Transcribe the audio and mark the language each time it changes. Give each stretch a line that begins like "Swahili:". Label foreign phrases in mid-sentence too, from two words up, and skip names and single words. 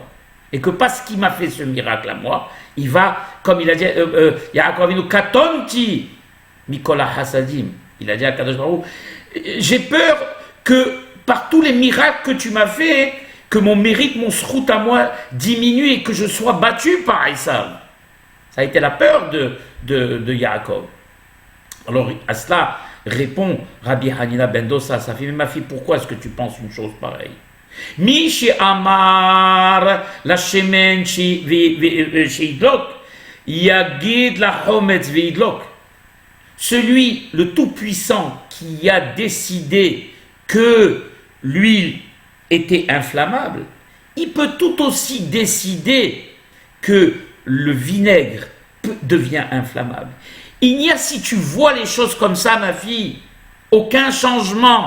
French: Et que parce qu'il m'a fait ce miracle à moi, il va, comme il a dit,
Hebrew: יעקב אבינו, קטנתי מכל החסדים,
French: il a dit à
Hebrew: הקדוש ברוך הוא,
French: j'ai peur que par tous les miracles que tu m'as fait, que mon mérite, mon srout à moi diminue et que je sois battu par Esav. Ça a été la peur de Yaakov. Alors à cela répond Rabbi Hanina ben Dosa, sa fille, mais ma fille, pourquoi est-ce que tu penses une chose pareille?
Hebrew: מי שאמר לשמן שידלוק, יגיד לחומץ וידלוק.
French: Celui, le Tout-Puissant, qui a décidé que l'huile était inflammable, il peut tout aussi décider que le vinaigre devient inflammable. Il n'y a, si tu vois les choses comme ça, ma fille, aucun changement.